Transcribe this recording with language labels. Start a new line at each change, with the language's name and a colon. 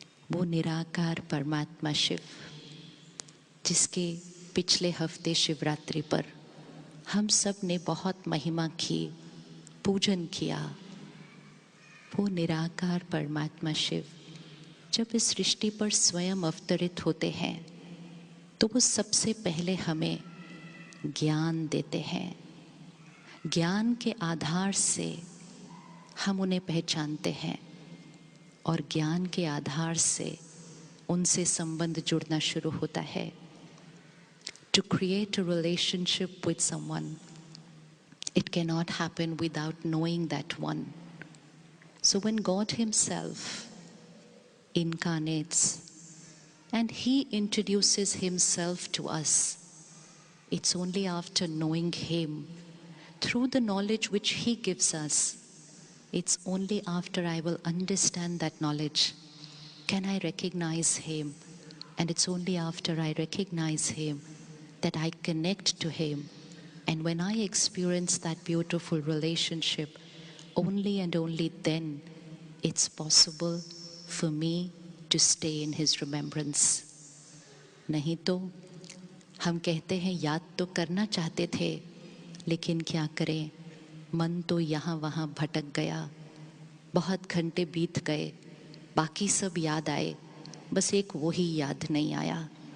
Hindi: वो निराकार परमात्मा शिव, जिसके पिछले हफ्ते शिवरात्रि पर हम सब ने बहुत महिमा की, पूजन किया, वो निराकार परमात्मा शिव जब इस सृष्टि पर स्वयं अवतरित होते हैं तो वो सबसे पहले हमें ज्ञान देते हैं। ज्ञान के आधार से हम उन्हें पहचानते हैं और ज्ञान के आधार से उनसे संबंध जुड़ना शुरू होता है।
English: To create a relationship with someone, it cannot happen without knowing that one. So when God Himself incarnates and He introduces Himself to us, it's only after knowing Him, through the knowledge which He gives us, it's only after I will understand that knowledge can I recognize Him, and it's only after I recognize Him that I connect to Him. And when I experience that beautiful relationship, only and only then it's possible for me to stay in His remembrance.
Hindi: नहीं तो हम कहते हैं याद तो करना चाहते थे, लेकिन क्या करें, मन तो यहाँ वहाँ भटक गया, बहुत घंटे बीत गए, बाकी सब याद आए, बस एक वही याद नहीं आया।